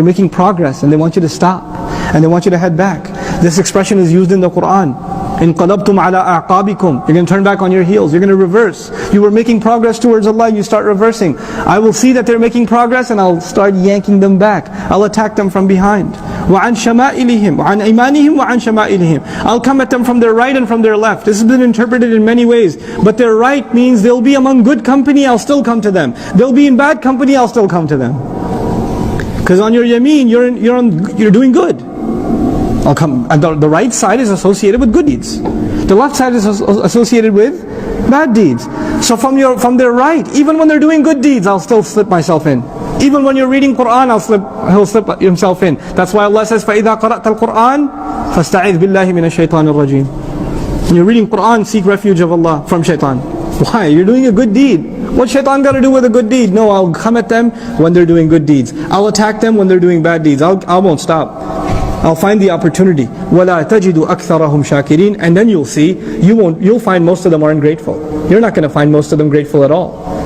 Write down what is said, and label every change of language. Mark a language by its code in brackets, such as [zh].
[en] You're making progress and they want you to stop. And they want you to head back. This expression is used in the Quran. [ar] انقلبتم على أعقابكم. [en] You're going to turn back on your heels. You're going to reverse. You were making progress towards Allah. You start reversing. I will see that they're making progress and I'll start yanking them back. I'll attack them from behind. [ar] وعن شمائلهم وعن أيمانهم وعن شمائلهم. [en] I'll come at them from their right and from their left. This has been interpreted in many ways. But their right means they'll be among good company. I'll still come to them. They'll be in bad company. I'll still come to them. Because on your yameen, you're doing good. I'll come. And the right side is associated with good deeds. The left side is associated with bad deeds. So from their right, even when they're doing good deeds, I'll still slip myself in. Even when you're reading Quran, he'll slip himself in. That's why Allah says, [ar] فَإِذَا قَرَأْتَ الْقُرْآنَ فَاسْتَعِذْ بِاللَّهِ مِنَ الشَّيْطَانِ الرَّجِيمِ. [en] When you're reading Quran, seek refuge of Allah from shaitan. Why? You're doing a good deed. What shaitan got to do with a good deed? No, I'll come at them when they're doing good deeds. I'll attack them when they're doing bad deeds. I won't stop. I'll find the opportunity. [ar] وَلَا تَجِدُ أَكْثَرَهُمْ شَاكِرِينَ. [en] And then you'll see, you'll find most of them aren't grateful. You're not going to find most of them grateful at all.